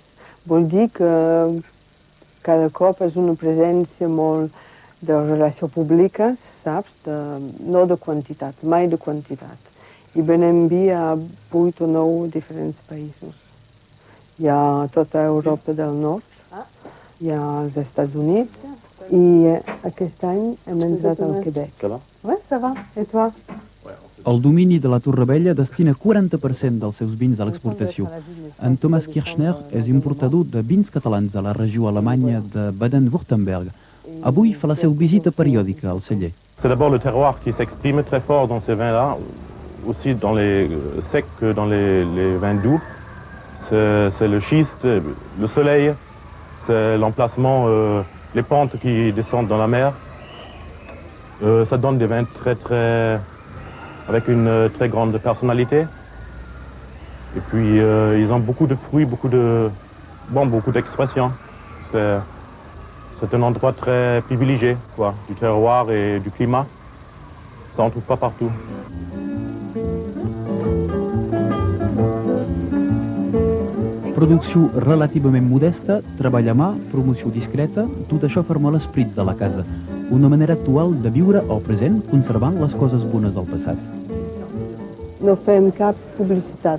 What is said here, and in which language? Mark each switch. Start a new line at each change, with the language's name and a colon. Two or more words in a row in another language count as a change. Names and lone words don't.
Catalan: Vol dir que cada cop és una presència molt de relació pública, saps? No de quantitat, mai de quantitat. I venem vi a 8 o 9 diferents països. Hi ha tota Europa del Nord, hi ha els Estats Units, i aquest any hem entrat al Quebec.
French: Ouais, ça va. Et toi?
Catalan: El domini de la Torrevella destina 40% dels seus vins a l'exportació. En Thomas Kirchner és importador de vins catalans a la regió alemanya de Baden-Württemberg. Avui fa la seva visita periòdica al celler.
French: C'est d'abord le terroir qui s'exprime très fort dans ces vins-là, aussi dans les secs que dans les vins doux. C'est le schiste, le soleil, c'est l'emplacement, les pentes qui descendent dans la mer. Ça donne des vins avec une très grande personnalité. Et puis ils ont beaucoup de fruits, beaucoup d'expressions. C'est un endroit très privilégié, quoi, du terroir et du climat. Ça on trouve pas partout.
Catalan: Producció relativament modesta, treball a mà, promoció discreta, tot això forma l'esperit de la casa. Una manera actual de viure el present conservant les coses bones del passat. No fem cap publicitat.